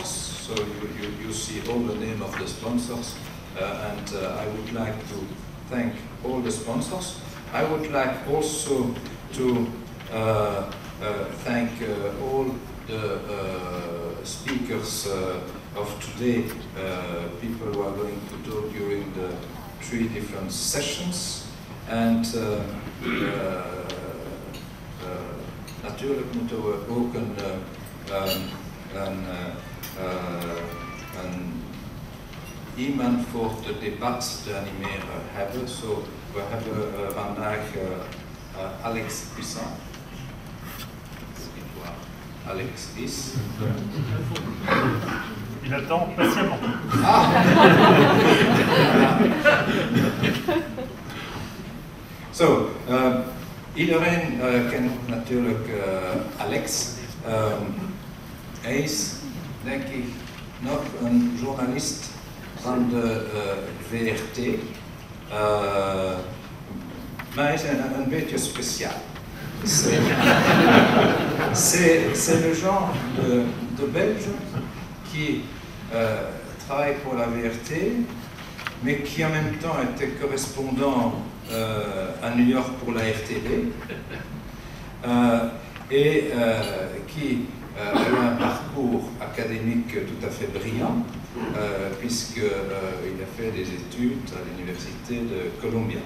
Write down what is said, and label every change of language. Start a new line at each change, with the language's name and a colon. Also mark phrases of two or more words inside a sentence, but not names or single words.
English: So you see all the name of the sponsors, and I would like to thank all the sponsors. I would like also to thank all the speakers of today, people who are going to talk during the 3 different sessions.
Dutch: En natuurlijk moeten we ook iemand voor het debat te animeren hebben. So, we hebben vandaag Alex Puissant. Alex is.
French: Il attend patiemment. Ah.
Dutch: So, iedereen kent natuurlijk Alex. Hij is, denk ik, nog een journalist van de VRT. Maar hij is een beetje speciaal.
French: C'est le genre de Belge qui travaille pour la VRT, mais qui en même temps était correspondant à New York pour la RTV, et qui a eu un parcours académique tout à fait brillant, puisqu'il a fait des études à l'université de Columbia.